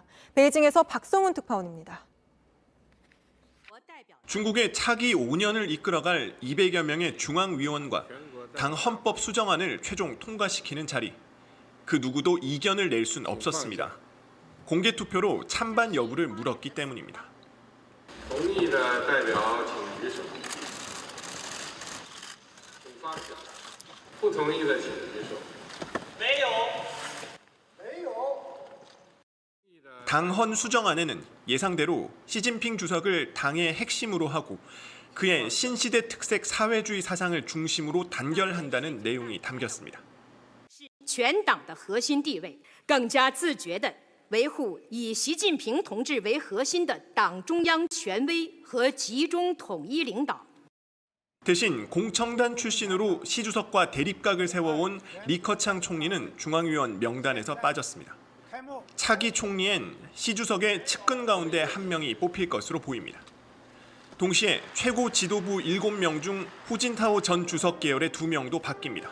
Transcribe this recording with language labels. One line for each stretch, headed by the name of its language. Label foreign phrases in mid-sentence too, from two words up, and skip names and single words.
Korean: 베이징에서 박성훈 특파원입니다. 중국의 차기 5년을 이끌어갈 200여 명의 중앙위원과 당 헌법 수정안을 최종 통과시키는 자리. 그 누구도 이견을 낼 순 없었습니다. 공개 투표로 찬반 여부를 물었기 때문입니다.
Chinese: 同意的代表请举手。请发表。不同意的请举手。没有。
Korean: 당헌 수정안에는 예상대로 시진핑 주석을 당의 핵심으로 하고 그의 신시대 특색 사회주의 사상을 중심으로 단결한다는 내용이 담겼습니다.
Chinese: 全党的核心地位，更加自觉地维护以习近平同志为核心的党中央权威和集中统一领导。
Korean: 대신 공청단 출신으로 시 주석과 대립각을 세워온 리커창 총리는 중앙위원 명단에서 빠졌습니다. 차기 총리엔 시 주석의 측근 가운데 한 명이 뽑힐 것으로 보입니다. 동시에 최고 지도부 7명 중 후진타오 전 주석 계열의 2명도 바뀝니다.